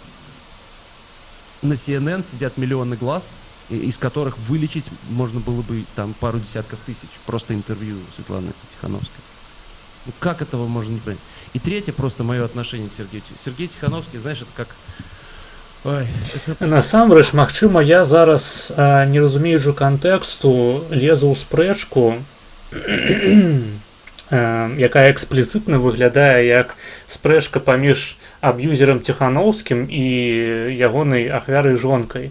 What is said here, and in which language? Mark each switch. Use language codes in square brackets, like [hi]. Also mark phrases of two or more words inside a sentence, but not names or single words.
[ru] На CNN сидят миллионы глаз, из которых вылечить можно было бы там пару десятков тысяч. Просто интервью Светланы Тихановской. Ну как этого можно не понять? И третье, просто мое отношение к Сергею. Сергей Тихановский, знаешь, это как... Ой, это... [be] Насамрэч, магчыма, я зараз, не разумеючы кантэксту, лезу ў спрэчку, якая экспліцытна выглядае як спрэчка паміж аб'юзерам Тихановскім і ягонай ахвярай жонкай.